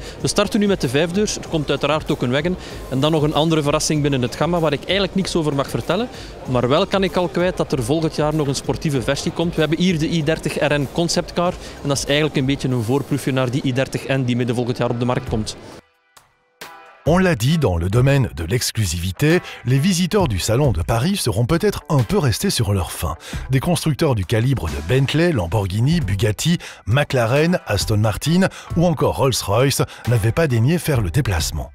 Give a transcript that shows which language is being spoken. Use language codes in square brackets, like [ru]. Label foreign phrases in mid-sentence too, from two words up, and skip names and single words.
[nl] We starten nu met de 5-deurs, er komt uiteraard ook een wagon. En dan nog een andere verrassing binnen het gamma waar ik eigenlijk niks over mag vertellen. Maar wel kan ik al kwijt dat er volgend jaar nog een sportieve versie komt. We hebben hier de i30 RN Concept Car. En dat is eigenlijk een beetje een voorproefje naar die i30N die midden volgend jaar op de markt komt. [fr] On l'a dit, dans le domaine de l'exclusivité, les visiteurs du Salon de Paris seront peut-être un peu restés sur leur faim. Des constructeurs du calibre de Bentley, Lamborghini, Bugatti, McLaren, Aston Martin ou encore Rolls-Royce n'avaient pas daigné faire le déplacement.